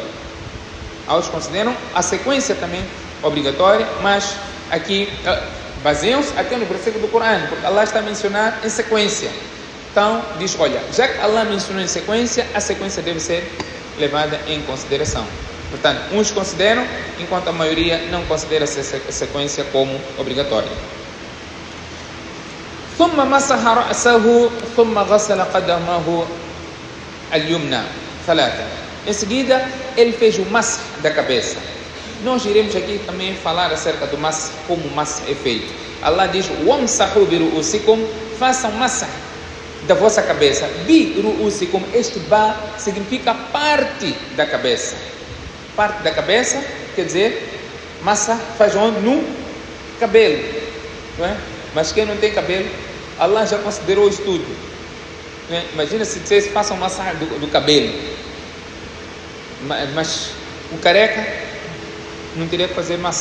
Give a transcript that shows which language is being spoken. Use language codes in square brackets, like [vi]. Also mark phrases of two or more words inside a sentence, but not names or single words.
[pt] Outros consideram a sequência também obrigatória, mas aqui baseiam-se até no versículo do Corão, porque Allah está a mencionar em sequência. Então, diz, olha, já que Allah mencionou em sequência, a sequência deve ser levada em consideração. Portanto, uns consideram, enquanto a maioria não considera a sequência como obrigatória. [ar] ثم مسح رأسه ثم غسل قدمه اليمنى 3. [pt] Em seguida, ele fez o masah da cabeça. Nós iremos aqui também falar acerca do masah, como o masah é feito. Allah diz: [ar] "وامسحوا برءوسكم", [pt] façam masah da vossa cabeça. [ar] برءوسكم, [pt] este ba significa parte da cabeça. Parte da cabeça quer dizer, masah faz onde? No cabelo, não é? Mas quem não tem cabelo, Allah já considerou isso tudo, né? Imagina se dissesse, façam masah do cabelo, mas o careca não teria que fazer masah.